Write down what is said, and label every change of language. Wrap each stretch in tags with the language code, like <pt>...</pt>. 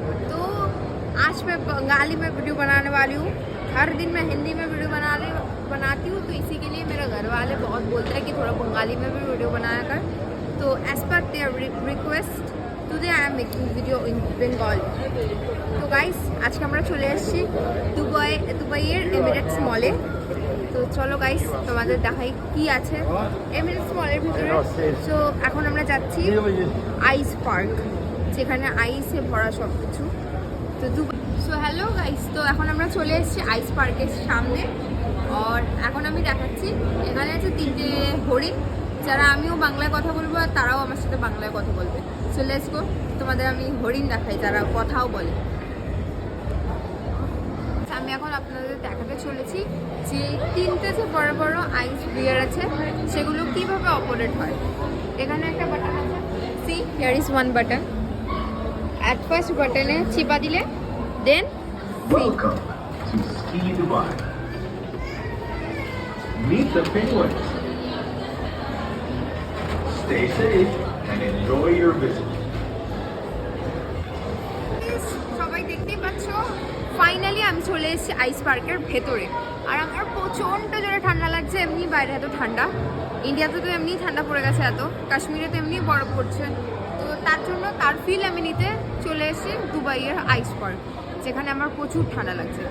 <hi>तो आज मैं बंगाली में वीडियो बनाने वाली हूँ। हर दिन मैं हिंदी में वीडियो बनाती हूँ, तो इसी के लिए मेरे घर वाले बहुत बोलते हैं कि थोड़ा बंगाली में भी वीडियो बनाया कर।</hi> <en>तो as per their request today I am making video in Bengali.</en> <hi>तो गाइस आज के</hi> <bn>আমরা চলে এসেছি দুবাইয়ের এমিরেটস মলে। তো চলো গাইস তোমাদের দেখাই কি আছে এমিরেটস মলের ভিতরে। সো এখন আমরা যাচ্ছি আইস পার্ক, যেখানে আইসে ভরা সব কিছু। তো সো হ্যালো গাইস, তো এখন আমরা চলে এসেছি আইস পার্কের সামনে। আর এখন আমি দেখাচ্ছি এখানে আছে 3টে হরিণ, যারা আমিও বাংলায় কথা বলবো আর তারাও আমার সাথে বাংলায় কথা বলবে। সো লেটস গো, তোমাদের আমি হরিণ দেখাই যারা কথাও বলে। আমি এখন আপনাদের দেখাতে চলেছি যে 3টে যে বড় বড় আইস বিয়ার আছে সেগুলো কিভাবে অপারেট হয়। এখানে একটা বাটন আছে,</bn> <en>See here is one button.</en> <bn>At first বাটনে চিপা দিলে দেন</bn> <en>Welcome to Ski Dubai. Meet the penguins. Stay safe and enjoy your visit.</en> <bn>সবাই দেখতেই পাচ্ছ ফাইনালি আমি চলে এসেছি আইস পার্কের ভেতরে। আর আমার প্রচণ্ড জোরে ঠান্ডা লাগছে। এমনি বাইরে এত ঠান্ডা, ইন্ডিয়াতে তো এমনি ঠান্ডা পড়ে গেছে, এত কাশ্মীরে তো এমনি বরফ পড়ছে। তো তার জন্য তার ফিল আমি নিতে চলে এসেছি দুবাইয়ের আইস পার্ক, যেখানে আমার প্রচুর ঠান্ডা লাগছে।</bn>